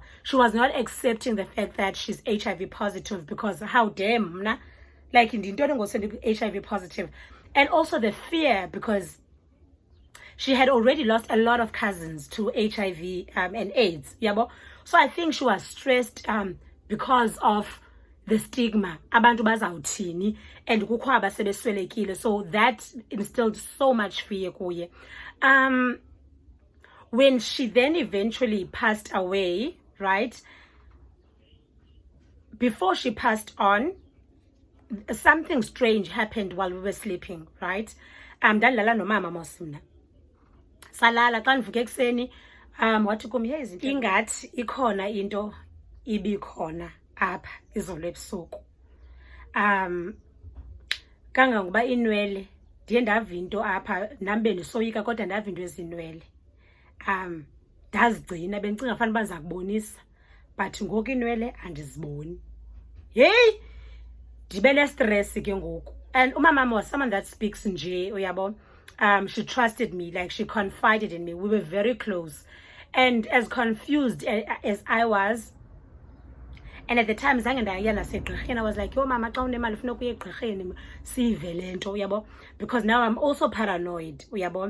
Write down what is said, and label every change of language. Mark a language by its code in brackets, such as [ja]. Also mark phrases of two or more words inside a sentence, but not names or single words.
[en] She was not accepting the fact that she's HIV positive, because how dare mna, like in the HIV positive. And also the fear, because she had already lost a lot of cousins to HIV and AIDS, yabo. So I think she was stressed because of the stigma, [xh] abantu bazawuthini, and kukho abasebeswelekile. [en] So that instilled so much fear kuye. When she then eventually passed away, right, before she passed on, something strange happened while we were sleeping, right? [xh] Ndalala nomama mosimna. Salala xa ndivuke ekuseni, wathi kum, hey, ingathi ikhona into ibikhona apha izolo ebusuku. Kangangoba inwele, ndiye ndava into apha, nam bendisoyika kodwa ndava into ezinwele. Ndazigcina, bendicinga fanele uba ndiza kubonisa, but ngoku inwele andiziboni. Hey, ndibe ne-stress ke ngoku. [en] And umama was someone that speaks nje, uyabo. She trusted me, like she confided in me. We were very close. And as confused as I was, and at the time, I was like, yo, mama, because now I'm also paranoid, uyabo.